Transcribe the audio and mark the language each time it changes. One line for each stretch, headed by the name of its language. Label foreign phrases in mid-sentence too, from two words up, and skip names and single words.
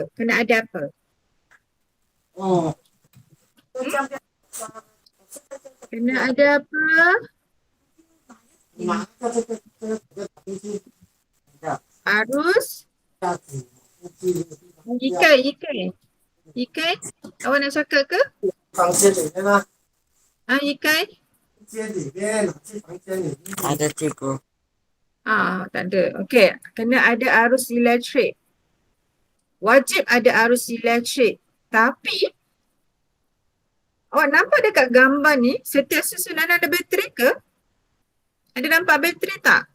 Malay: Kena ada apa? Kena ada apa? Arus Ikai, awak nak cakap ke?
Chinese: 房间里面啊，
Malay: Ikai?
Chinese: 间里面，去房间里面。
Malay: Ada cikgu. Tak ada. Okey, kena ada arus elektrik. Wajib ada arus elektrik. Tapi, awak nampak dekat gambar ni, setiap susunan ada bateri ke? Ada nampak bateri tak?